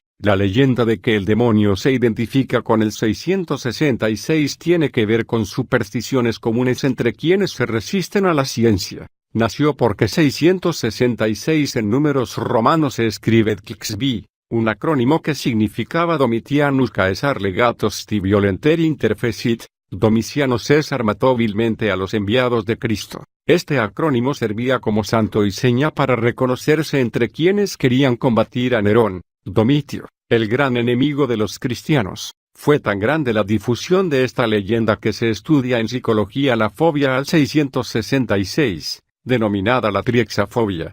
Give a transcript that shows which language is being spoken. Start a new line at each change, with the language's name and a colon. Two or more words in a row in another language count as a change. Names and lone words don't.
Spanish: La leyenda de que el demonio se identifica con el 666 tiene que ver con supersticiones comunes entre quienes se resisten a la ciencia. Nació porque 666 en números romanos se escribe DXB, un acrónimo que significaba
Latin: Domitianus Caesar legatus ti violenter interfecit.
Spanish: Domiciano César mató vilmente a los enviados de Cristo. Este acrónimo servía como santo y seña para reconocerse entre quienes querían combatir a Nerón. Domitio, el gran enemigo de los cristianos. Fue tan grande la difusión de esta leyenda que se estudia en psicología la fobia al 666, denominada la triexafobia.